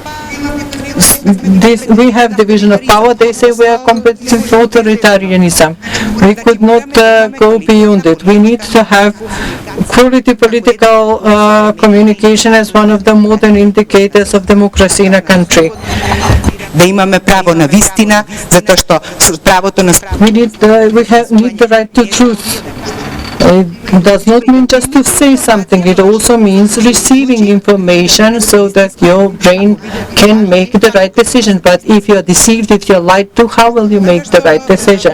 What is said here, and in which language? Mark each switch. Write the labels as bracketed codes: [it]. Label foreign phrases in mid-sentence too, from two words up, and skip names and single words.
[en] We have division of power. They say we are competitive authoritarianism. We could not go beyond it. We need to have quality political communication as one of the modern indicators of democracy in a country. [mk] Да имаме право на вистина, затоа што правото на [en] We need the right to truth. It does not mean just to say something, it also means receiving information so that your brain can make the right decision. But if you are deceived, if you are lied to, how will you make the right decision?